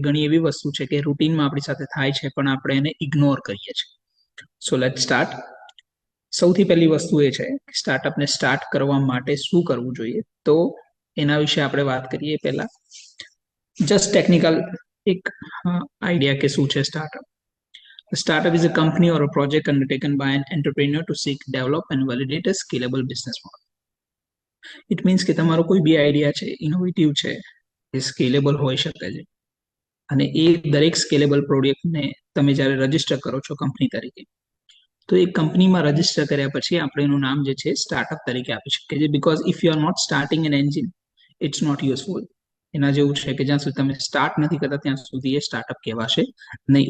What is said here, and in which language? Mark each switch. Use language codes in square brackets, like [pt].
[gu] ઘણી એવી વસ્તુ છે કે રૂટીનમાં આપણી સાથે થાય છે પણ આપણે એને ઇગ્નોર કરીએ છીએ. [en] So let start. [gu] સૌથી પહેલી વસ્તુ એ છે કે સ્ટાર્ટઅપને સ્ટાર્ટ કરવા માટે શું કરવું જોઈએ. તો એના વિશે આપણે વાત કરીએ. પહેલા જસ્ટ ટેકનિકલ એક આઈડિયા કે શું છે startup. [en] A startup is a company or a project undertaken by an entrepreneur to seek, develop and validate a scalable business model. It means [gu] કે તમારો કોઈ બી આઈડિયા છે, ઇનોવેટિવ છે, એ સ્કેલેબલ હોઈ શકે છે. અને એ દરેક સ્કેલેબલ પ્રોડક્ટને તમે જ્યારે રજીસ્ટર કરો છો કંપની તરીકે, તો એ કંપનીમાં રજીસ્ટર કર્યા પછી આપણે એનું નામ જે છે સ્ટાર્ટઅપ તરીકે આપી શકીએ છીએ. [en] Because if you are not starting an engine, it's not useful. [gu] એના જેવું છે કે જ્યાં સુધી તમે સ્ટાર્ટ નથી કરતા ત્યાં સુધી એ સ્ટાર્ટઅપ કહેવાશે નહીં.